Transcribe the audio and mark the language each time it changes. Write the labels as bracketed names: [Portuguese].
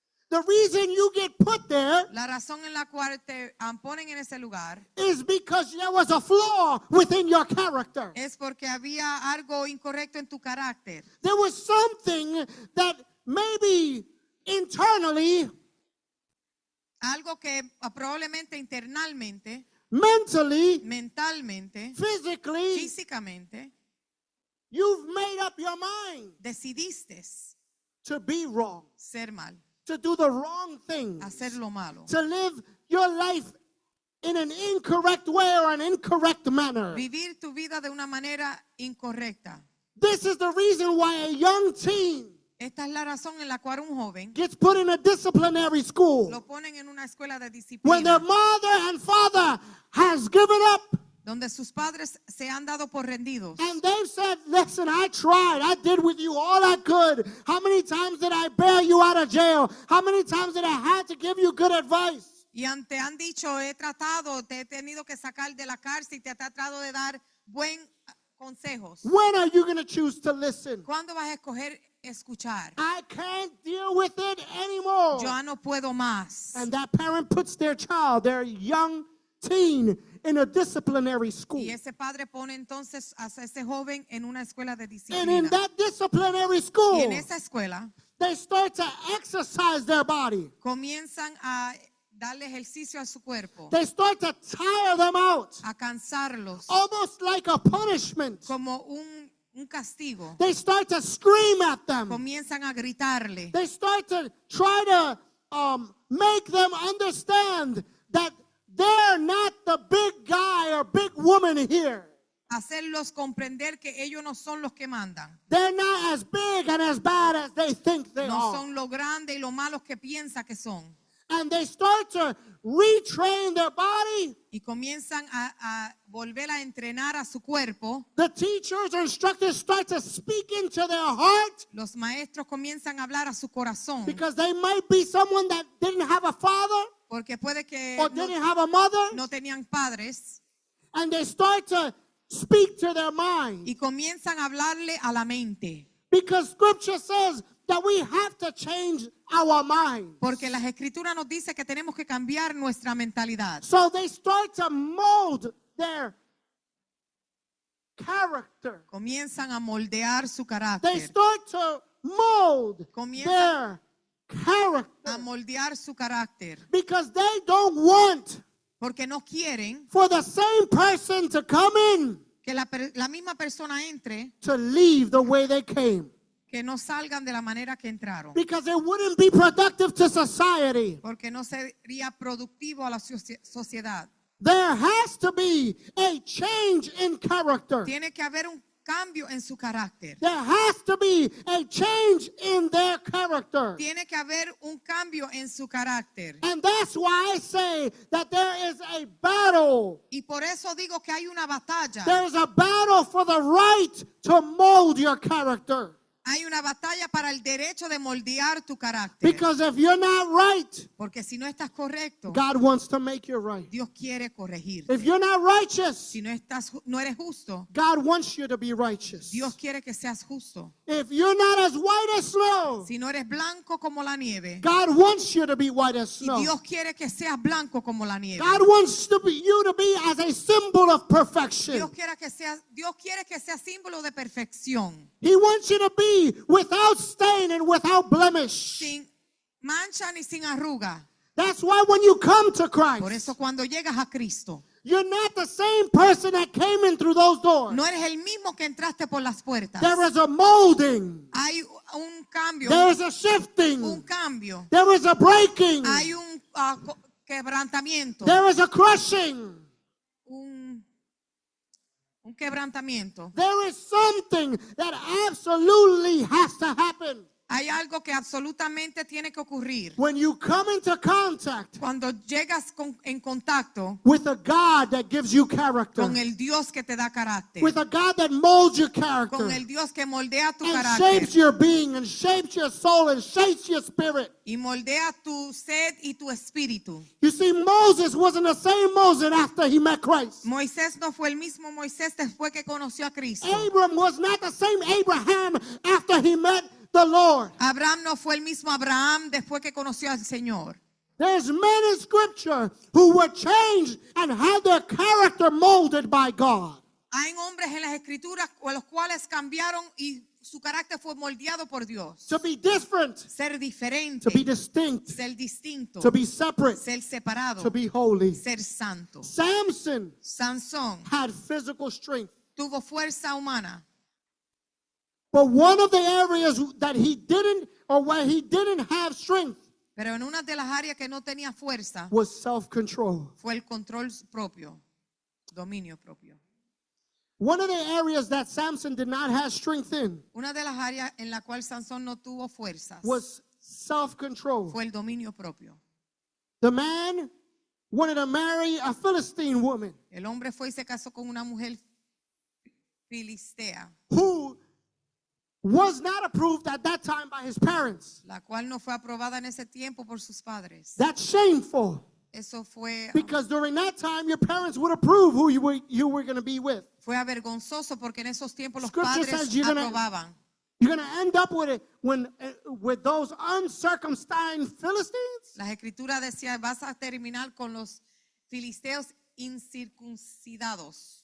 [English] The reason you get put there [Spanish] La razón en la cual te ponen en ese lugar [English] is because there was a flaw within your character. [Spanish] es porque había algo incorrecto en tu carácter. [English] There was something that maybe internally, [Spanish] Algo que probablemente internamente, [English] mentally, [Spanish] mentalmente, [English] physically, [Spanish] físicamente, [English] you've made up your mind [Spanish] decidiste [English] to be wrong, [Spanish] ser mal, [English] to do the wrong thing, [Spanish] hacer lo malo, [English] to live your life in an incorrect way or an incorrect manner. [Spanish] vivir tu vida de una manera incorrecta. [English] This is the reason why a young teen [Spanish] Esta es la razón en la cual un joven [English] gets put in a disciplinary school [Spanish] lo ponen en una escuela de [English] when their [Spanish] disciplina [English] mother and father has given up [Spanish] donde sus padres se han dado por rendidos. [English] and they've said, listen, I tried. I did with you all I could. How many times did I bail you out of jail? How many times did I have to give you good advice? [Spanish] Y te han dicho, te he tenido que sacar de la cárcel y te he tratado de dar buen consejos. [English] When are you going to choose to listen? [Spanish] ¿Cuándo vas a escoger escuchar? [English] I can't deal with it anymore. [Spanish] Yo ya no puedo más. [English] And that parent puts their child, their young teen, in a disciplinary school. [Spanish] Y ese padre pone entonces a ese joven en una escuela de [English] And in [Spanish] disciplina. [English] that disciplinary [Spanish] Y [English] school, [Spanish] en esa escuela [English] they start to exercise their body. [Spanish] comienzan a darle ejercicio a su cuerpo, [English] They start to tire them out, [Spanish] a cansarlos [English] almost like a punishment. [Spanish] como un castigo. [English] They start to scream at them. [Spanish] Comienzan a gritarle. [English] They start to try to make them understand that they're not the big guy or big woman here. [Spanish] Hacerlos comprender que ellos no son los que mandan. [English] They're not as big and as bad as they think they [Spanish] No [English] are. [Spanish] son lo grande y lo malos que piensa que son. [English] And they start to retrain their body. [Spanish] Y comienzan a volver a entrenar a su cuerpo. [English] The teachers or instructors start to speak into their heart [Spanish] Los maestros comienzan a hablar a su corazón. [English] because they might be someone that didn't have a father [Spanish] Porque puede que [English] or didn't have a mother. [Spanish] no tenían padres. [English] And they start to speak to their mind. [Spanish] Y comienzan a hablarle a la mente. [English] Because scripture says that we have to change our mind. [Spanish] Porque las escrituras nos dice que tenemos que cambiar nuestra mentalidad. [English] So they start to mold their character. [Spanish] Comienzan a moldear su [English] They [Spanish] carácter. [English] start to mold [Spanish] Comienzan [English] their character. [Spanish] a moldear su carácter. [English] Because they don't want [Spanish] Porque no quieren [English] for the same person to come in [Spanish] que la misma persona entre, [English] to leave the way they came. [Spanish] que no salgan de la manera que entraron. [English] Because it wouldn't be productive to society. [Spanish] Porque no sería productivo a la sociedad. [English] There has to be a change in character. [Spanish] Tiene que haber un cambio en su carácter. [English] There has to be a change in their character. [Spanish] Tiene que haber un cambio en su carácter. [English] And that's why I say that there is a battle. [Spanish] Y por eso digo que hay una batalla. [English] There is a battle for the right to mold your character. [Spanish] Hay una batalla para el derecho de moldear tu carácter. [English] Because if you're not right, [Spanish] Porque si no estás correcto, [English] God wants to make you right. [Spanish] Dios quiere corregir. [English] If you're not righteous, [Spanish] Si no eres justo, [English] God wants you to be righteous. [Spanish] Dios quiere que seas justo. [English] If you're not as white as snow, [Spanish] Si no eres blanco como la nieve, [English] God wants you to be white as [Spanish] y [English] snow. [Spanish] Dios quiere que seas blanco como la nieve. [English] God wants you to be as a symbol of perfection. [Spanish] Dios quiere que seas símbolo de perfección, [English] He wants you to be without stain and without blemish. [Spanish] sin mancha ni sin arruga. [English] That's why when you come to [Spanish] Por [English] Christ, [Spanish] eso cuando llegas a Cristo, [English] you're not the same person that came in through those doors. [Spanish] no eres el mismo que entraste por las puertas. [English] There is a molding. [Spanish] Hay un cambio, [English] There is a [Spanish] un [English] shifting. [Spanish] cambio. [English] There is a breaking. [Spanish] Hay un quebrantamiento, [English] There is a crushing. [Spanish] un quebrantamiento. [English] There is something that absolutely has to happen. [Spanish] Hay algo que absolutamente tiene que ocurrir. [English] When you come into contact [Spanish] Cuando llegas en contacto [English] with a God that gives you character, [Spanish] con el Dios que te da carácter, [English] with a God that molds your character [Spanish] con el Dios que moldea tu [English] and [Spanish] carácter [English] shapes your being and shapes your soul and shapes your spirit. [Spanish] y moldea tu sed y tu espíritu. [English] You see, Moses wasn't the same Moses after he met Christ. [Spanish] Moisés no fue el mismo Moisés después que conoció a Cristo. [English] Abram was not the same Abraham after he met the Lord. [Spanish] Abraham no fue el mismo Abraham después que conoció al Señor. [English] There's men in scripture who were changed and had their character molded by God. [Spanish] Hay hombres en las escrituras con los cuales cambiaron y su carácter fue moldeado por Dios. [English] To be different, [Spanish] Ser diferente, [English] to be distinct, [Spanish] ser distinto, [English] to be separate, [Spanish] ser separado, [English] to be holy. [Spanish] ser santo. [English] Samson [Spanish] Sansón [English] had physical strength. [Spanish] tuvo fuerza humana, [English] But one of the areas that he didn't, or where he didn't have strength, [Spanish] pero en una de las áreas que no tenía fuerza [English] was self-control. [Spanish] fue el control propio, dominio propio. [English] One of the areas that Samson did not have strength in [Spanish] Una de las áreas en la cual Sansón no tuvo fuerzas [English] was self-control. [Spanish] fue el dominio propio. [English] The man wanted to marry a Philistine woman [Spanish] El hombre fue y se casó con una mujer filistea, [English] who was not approved at that time by his parents. [Spanish] la cual no fue aprobada en ese tiempo por sus padres. [English] That's shameful [Spanish] Eso fue [English] because during that time your parents would approve who you were going to be with. [Spanish] fue avergonzoso porque en esos tiempos los [English] Scripture [Spanish] padres [English] says you're gonna- [Spanish] aprobaban. [English] You're going to end up with it with those uncircumcised Philistines. [Spanish] Las escrituras decían, vas a terminar con los filisteos incircuncidados.